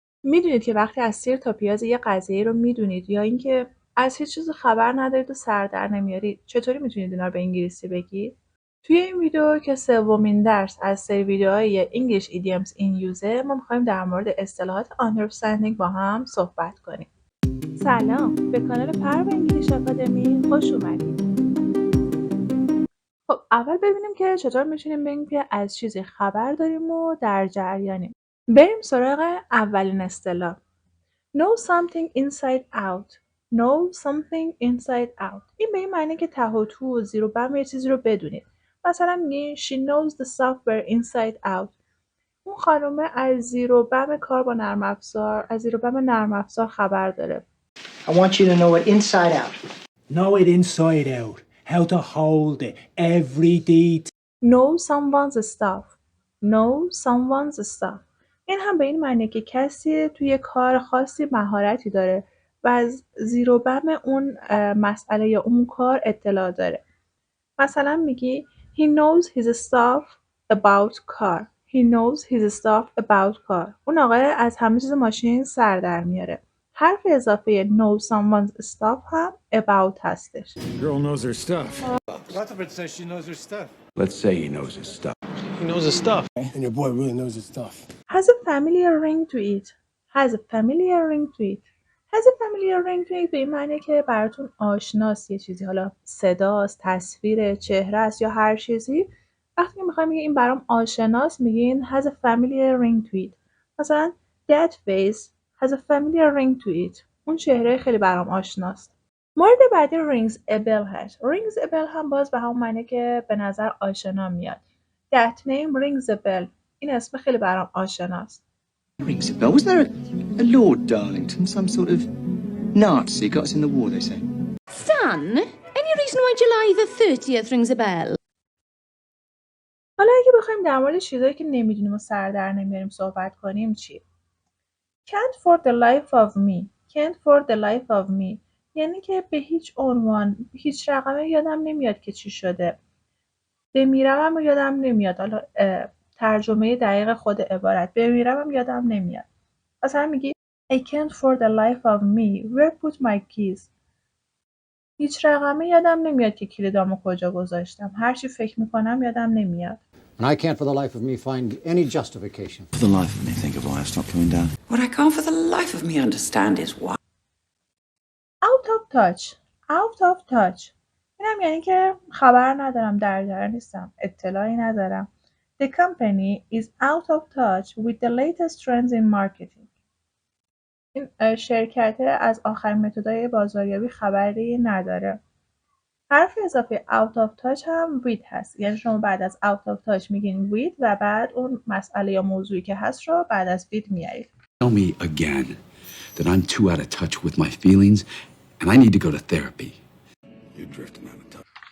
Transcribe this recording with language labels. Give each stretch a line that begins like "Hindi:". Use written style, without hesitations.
Persian: میدونید که وقتی از سیر تا پیاز یه قضیه رو میدونید یا اینکه از هیچ چیزی خبر ندارید و سر در نمیارید، چطوری میتونید اینا رو به انگلیسی بگید؟ توی این ویدیو که سومین درس از سری ویدیوهای English Idioms in Use ما میخوایم در مورد اصطلاحات understanding با هم صحبت کنیم. سلام، به کانال پرو انگلیش آکادمی خوش اومدید. خب اول ببینیم که چطور میتونیم بگیم که از چیزی خبر داریم و در جریانیم. بریم سراغ اولین اصطلاح.
English: Know something inside out. Know something inside out.
Persian: این به این معنی که ته و تو و زیر و بم یه چیزی رو بدونید. مثلا میگی
English: she knows the software inside out.
Persian: اون خانومه از زیر و بم کار با نرم افزار، از زیر و بم نرم افزار خبر داره.
English: I want you to know it inside out. Know it inside out. How to hold it. Every detail. Know someone's stuff. Know someone's stuff.
Persian: این هم به این معنی که کسی توی کار خاصی مهارتی داره و از زیر و بم اون مسئله یا اون کار اطلاع داره. مثلا میگی
English: he knows his stuff about car. He knows his stuff about car.
Persian: اون آقای از همه چیز ماشین سر در میاره. حرف اضافه know someone's stuff هم about هستش.
English: Girl knows her stuff. What if it says she knows her stuff? Let's say he knows his stuff. He knows his stuff. And your boy really knows his stuff. Has a familiar ring to it. Has a familiar ring to it.
Persian: Has a familiar ring to it به این معنی که براتون آشناست یه چیزی، حالا صداست، تصویر، چهره است یا هر چیزی. وقتی میخوایم بگیم این برام آشناست میگین has a familiar ring to it. مثلا
English: that face has a familiar ring to it.
Persian: اون چهره خیلی برام آشناست. مورد بعدی rings a bell هست. rings a bell هم باز به همون معنی که به نظر آشنا میاد.
English: That name rings a bell.
Persian: این اسم خیلی برام آشناست.
English: Rings a bell. Was there a Lord Darlington, some sort of Nazi got us in the war, they say? Son, any reason why July the 30th rings a bell?
Persian: حالا اگه بخوایم در مورد چیزایی که نمیدونیم و سر در نمیاریم صحبت کنیم چی؟
English: Can't for the life of me. Can't for the life of me.
Persian: یعنی که به هیچ عنوان، هیچ رقمه یادم نمیاد که چی شده. بمیرم هم یادم نمیاد. حالا ترجمه دقیق خود عبارت بمیرم هم یادم نمیاد. مثلا میگی
English: I can't for the life of me where put my keys.
Persian: هیچ رقمه یادم نمیاد که کلیدامو کجا گذاشتم. هر چی فکر میکنم یادم نمیاد.
English: And I can't for the life of me find any justification. For the life of me, think of why I've stopped coming down. What I can't for the life of me understand is why. Out of touch. Out of touch.
Persian: اینم یعنی که خبر ندارم، در جریان نیستم، اطلاعی ندارم.
English: The company is out of touch with the latest trends in marketing.
Persian: این شرکت از آخرین متدهای بازاریابی خبری نداره. حرف اضافه out of touch هم with هست. یعنی شما بعد از out of touch میگین with و بعد اون مسئله یا موضوعی که هست رو بعد از with میارید.
English: Tell me again that I'm too out of touch with my feelings and I need to go to therapy. You're drifting out of touch.